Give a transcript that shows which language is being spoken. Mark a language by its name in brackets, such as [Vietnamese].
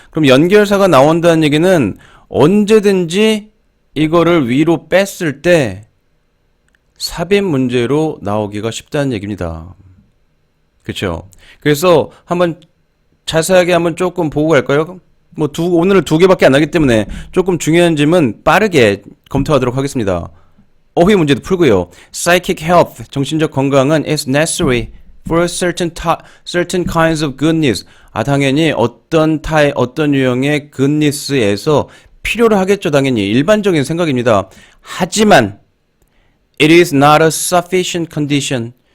[Korean] 그럼 연결사가 나온다는 얘기는 언제든지 이거를 위로 뺐을 때 삽입 문제로 나오기가 쉽다는 얘기입니다. 그렇죠? 그래서 한번 자세하게 한번 조금 보고 갈까요? 오늘은 두 개밖에 안 하기 때문에 조금 중요한 질문 빠르게 검토하도록 하겠습니다. 어휘 문제도 풀고요. [English] Psychic health, [Korean] 정신적 건강은 [English] is necessary for certain kinds of goodness. [Korean] 당연히 어떤 유형의 goodness에서 필요로 하겠죠. 당연히 일반적인 생각입니다. 하지만 [English] it is not a sufficient condition.